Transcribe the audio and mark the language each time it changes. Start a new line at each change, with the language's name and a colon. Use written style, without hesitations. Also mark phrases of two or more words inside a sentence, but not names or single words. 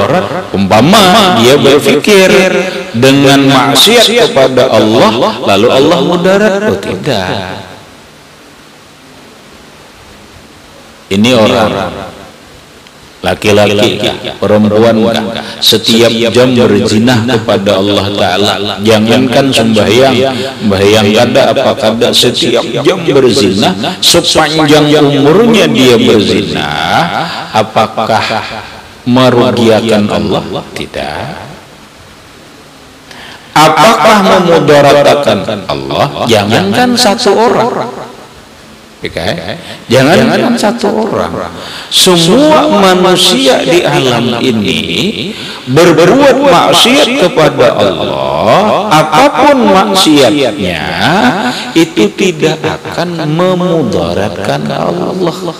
Indonesian: Umpama dia berpikir dengan maksiat kepada Allah lalu Allah mudarat, oh tidak. Ini orang laki-laki, perempuan setiap jam berzinah kepada Allah Ta'ala.
Banjar: Jangankan sembahyang, kada apa kada, setiap jam berzinah,
Indonesian: sepanjang umurnya dia berzinah, apakah merugiakan Allah? Tidak. Apakah memudaratkan Allah? Jangankan satu orang, jangankan satu orang, semua manusia di alam ini berbuat maksiat kepada Allah, apapun maksiatnya itu tidak akan memudaratkan Allah.